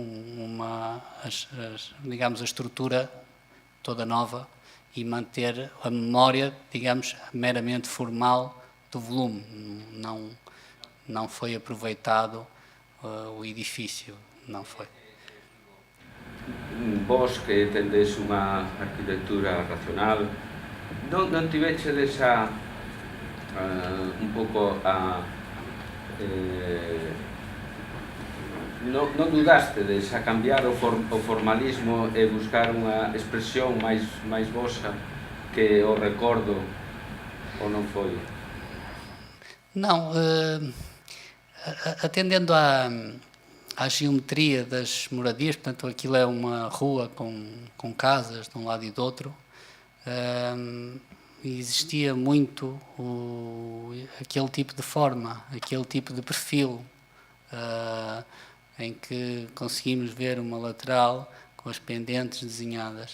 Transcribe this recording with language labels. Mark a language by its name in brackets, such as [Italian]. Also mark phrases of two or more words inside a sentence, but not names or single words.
[Portuguese] digamos, a estrutura toda nova e manter a memória, digamos, meramente formal do volume. Não foi aproveitado o edifício, não foi. [Galician] Vos que tendes unha arquitectura racional, non tivechedes un pouco non dudastedes a cambiar o formalismo e buscar unha expresión máis vosa que o recordo, ou non foi? [Portuguese] Não, atendendo à geometria das moradias, portanto aquilo é uma rua com casas de um lado e do outro, existia muito aquele tipo de forma, aquele tipo de perfil, em que conseguimos ver uma lateral com as pendentes desenhadas.